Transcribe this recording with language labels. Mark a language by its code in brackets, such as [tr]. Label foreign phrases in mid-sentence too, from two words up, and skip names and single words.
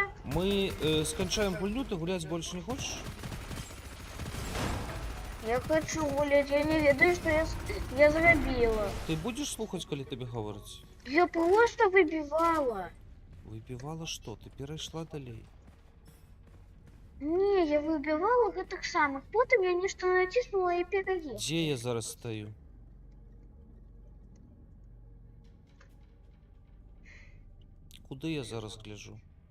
[uk] Ми скончаємо гульню, ти гуляти більше не хочеш? [be] Я хочу гулять, я не ведаю, що я зробила. [uk] Ти будеш слухати, коли тобі говорять? Я просто вибивала. Вибивала що? Ти перейшла далі. [be] Не, я выбивала гэтых самых. [ru] Потом я нечто натиснула и переехала. [uk] Де я зараз стою? Куди я зараз гляжу?